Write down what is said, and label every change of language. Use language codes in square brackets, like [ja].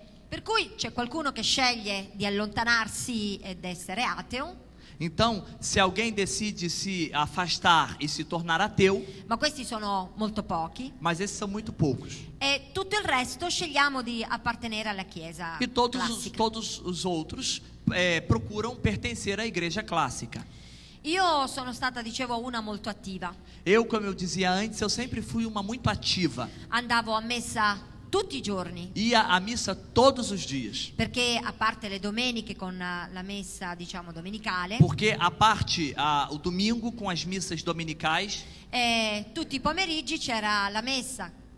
[it] Per cui c'è qualcuno che sceglie di allontanarsi ed essere ateo, [pt] Então, se alguém decide se afastar e se tornar ateu, [it] ma questi sono molto pochi, [pt] mas esses são muito poucos. [it] e tutto il resto scegliamo di appartenere alla Chiesa [pt] E todos [it] classica. [pt] os outros procuram pertencer à igreja clássica. [it] Io sono stata, dicevo, una molto attiva. [pt] Eu, como eu dizia antes, eu sempre fui uma muito ativa. [it] Andavo a messa tutti i giorni, [pt] Ia à missa todos os dias. [it] perché a parte le domeniche con la messa, diciamo, domenicale, [pt] Porque a parte, o domingo com as missas dominicais, [it] tutti i pomeriggi c'era la messa.